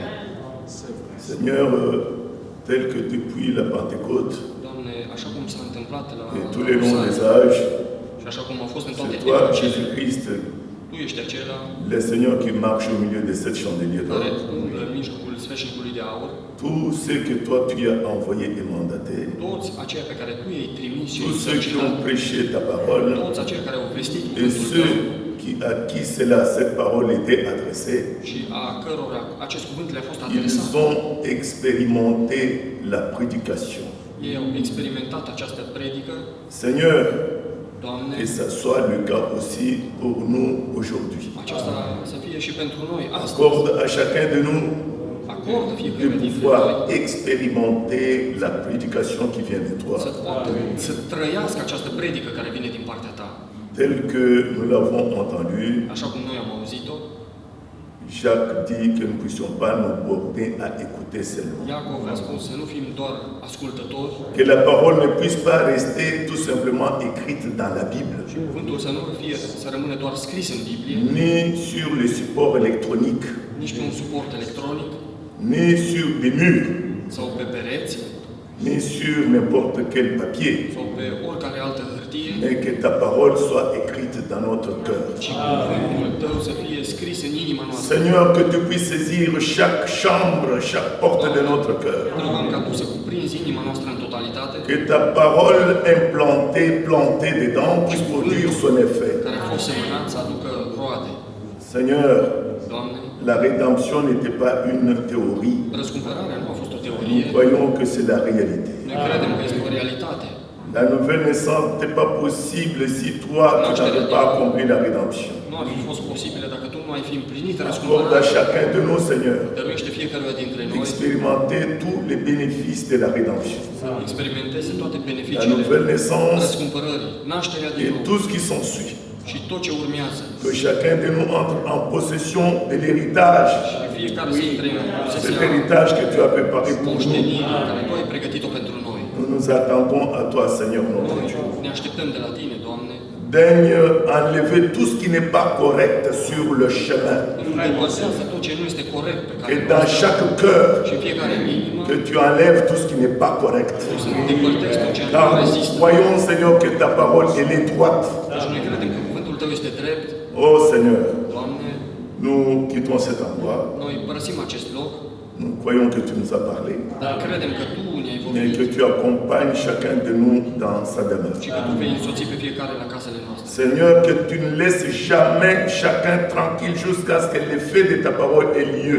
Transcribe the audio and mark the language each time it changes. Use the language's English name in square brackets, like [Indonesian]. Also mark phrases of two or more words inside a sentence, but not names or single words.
[French] Seigneur, tel que depuis la Pentecôte [Romanian] Doamne, așa cum s-a întâmplat la [French] et tous les longs des [Romanian] Ierusalim [French] âges, [Romanian] și așa cum a fost în toate [French] c'est toi, [Romanian] epocile, [French] Jésus-Christ, [Romanian] tu ești acela [French] le Seigneur qui marche au milieu de cette chandelier d'or. [Romanian] care umblă în mijlocul sfeșnicului de aur, [French] Tous ceux que toi tu as envoyés et mandatés, [Romanian] toți aceia pe care tu i-ai trimis și [French] tous [Romanian] i-ai [French] ceux qui ont [Romanian] solicitat, [French] prêché ta parole, [Romanian] toți aceia care au vestit [French] et [Romanian] cuvântul [French] ceux [Romanian] tău [French] à qui cette parole était adressée, [Romanian] și a cărora acest cuvânt le-a fost adresat. [French] ils ont expérimenté la prédication. [Romanian] Ei au experimentat această predică. [French] Seigneur, [Romanian] Doamne, [French] que ça soit le cas aussi pour nous aujourd'hui. [Romanian] aceasta să fie și pentru noi astăzi. [French] Accorde à chacun de nous [Romanian] Acordă [French] de [Romanian] fiecare dintre [French] pouvoir [Romanian] noi [French] expérimenter la prédication qui vient de toi, [Romanian] să poată să trăiască această predică care vine din partea ta. [French] tel que nous l'avons entendu. [Romanian] Așa cum noi am auzit-o, [French] Jacques dit que nous ne puissions pas nous borner à écouter seulement. [Romanian] Iacov a spus să nu fim doar ascultători, [French] Que la parole ne puisse pas rester tout simplement écrite dans la Bible, [Romanian] și cuvântul să nu fie, să rămână doar scris în Biblie, [French] ni sur les supports électroniques, [Romanian] nici pe un suport electronic [French] ni sur des murs, [Romanian] sau pe pereți [French] ni sur n'importe quel papier, [Romanian] sau pe oricare altă hârtie, [French] mais que ta parole soit écrite dans notre cœur. [Romanian] ci cuvântul tău să fie scris în inima noastră. [French] Seigneur, que tu puisses saisir chaque chambre, chaque porte de notre cœur. [Romanian] Rugăm ca tu să cuprinzi inima noastră în totalitate, [French] Que ta parole implantée, plantée dedans, puisse produire son effet. [Romanian] care a fost semănat să aducă roade. [French] Seigneur, [Romanian] Doamne, [French] la rédemption n'était pas une théorie. [Romanian] răscumpărarea nu a fost o [French] Nous [Romanian] teorie. [French] croyons que c'est la réalité. [Romanian] Noi credem că este o realitate. [French] La nouvelle naissance n'était pas possible si toi, tu n'avais pas accompli la rédemption. [Romanian] Nu ar fi fost posibilă dacă tu nu ai fi împlinit [French] Accorde à [Romanian] răscumpărarea. [French] chacun de nous, Seigneur, [Romanian] Dăruiește fiecăruia dintre noi [French] d'expérimenter tous les bénéfices de la rédemption. [Romanian] să experimenteze toate [French] La [Romanian] beneficiile [French] nouvelle naissance [Romanian] răscumpărării, nașterea din [French] et [Romanian] nou [French] tout ce qui s'ensuit. [Romanian] și tot ce urmează. [French] Que chacun de nous entre en possession de l'héritage. [Romanian] Și fiecare să intre în [French] Cet [Romanian] posesia [French] héritage que tu as préparé pour nous. [Romanian] moștenirii care tu ai pregătit-o pentru noi. [French] Nous nous attendons à toi, Seigneur notre [Romanian] Noi [French] Dieu. [Romanian] ne așteptăm de la tine, Doamne, [French] Daigne enlever tout ce qui n'est pas correct sur le chemin. [Romanian] depărsează tot ce nu este corect pe care [French] Et dans chaque cœur, [Romanian] și în fiecare inimă [French] que tu enlèves tout ce qui n'est pas correct. [Romanian] să depărtezi tot ce [French] Car [Romanian] nu [French] nous [Romanian] rezistă. [French] croyons, Seigneur, que ta parole, elle est droite. [Romanian] Deci noi credem că cuvântul tău este drept. [French] Oh Seigneur, [Romanian] Doamne, [French] nous quittons cet endroit. [Romanian] noi părăsim acest loc, [French] Nous croyons que tu nous as parlé. [Romanian] dar credem că tu ne-ai [French] Et [Romanian] vorbit [French] que tu accompagnes chacun de nous dans sa demeure. [Romanian] și că tu vei însoți pe fiecare la casele noastre. [French] Seigneur, que tu ne laisses jamais chacun tranquille jusqu'à ce que l'effet de ta parole ait lieu.